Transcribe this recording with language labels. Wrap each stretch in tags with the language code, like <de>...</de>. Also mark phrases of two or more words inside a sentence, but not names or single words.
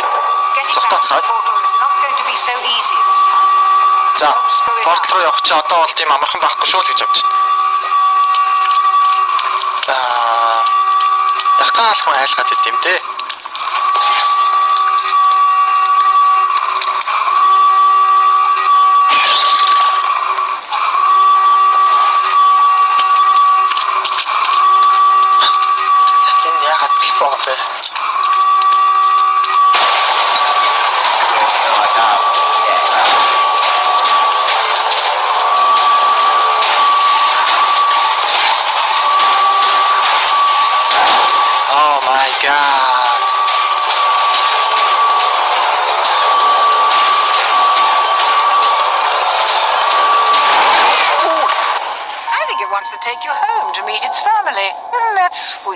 <en>Getting So back to that's the right. portal is not going to be so easy this time.</en> <mn>За, портал руу явах чи одоо бол тийм амархан байхгүй шүү л гэж бодож байна. Яхаа алхам айлгаад идэм дээ. Энэ яагаад болохгүй юм бэ?</mn> <en>Oh my god. I think it wants to take you home to meet its family. Isn't that sweet?</en>